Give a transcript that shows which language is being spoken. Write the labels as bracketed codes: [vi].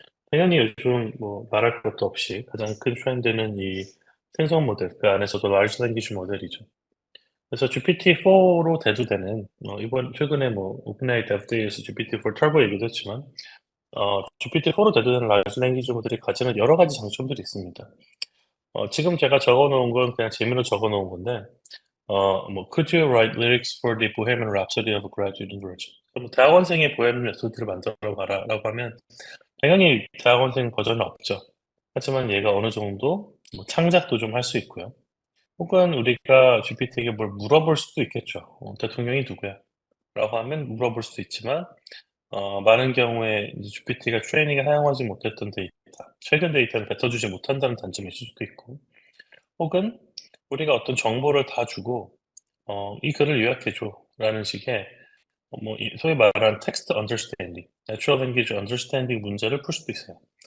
[ko] 당연히 요즘 뭐 말할 것도 없이 가장 큰 트렌드는 이 생성 모델, 그 안에서도 large language 모델이죠. 그래서 GPT-4로 대두되는 이번 최근에 뭐 오픈AI devDay에서 GPT-4 터보 얘기도 했지만 GPT-4로 대두되는 large language 모델이 가지는 여러 가지 장점들이 있습니다. 지금 제가 적어 놓은 건 그냥 재미로 적어 놓은 건데 뭐 [en] "Could you write lyrics for the Bohemian Rhapsody of a Graduate Virgin?" [ko] 그럼 "대학원생의 보헤미안 랩소디를 만들어 봐라."라고 하면 당연히 대학원생 버전은 없죠. 하지만 얘가 어느 정도 뭐 창작도 좀 할 수 있고요. 혹은 우리가 GPT에게 뭘 물어볼 수도 있겠죠. "대통령이 누구야?" 라고 하면 물어볼 수도 있지만 많은 경우에 이제 GPT가 트레이닝에 사용하지 못했던 데이터, 최근 데이터를 뱉어주지 못한다는 단점이 있을 수도 있고, 혹은 우리가 어떤 정보를 다 주고 "이 글을 요약해 줘."라는 식의 뭐 이 소위 말하는 텍스트 언더스탠딩, 내추럴 랭귀지 언더스탠딩 문제를 풀 수도 있어요.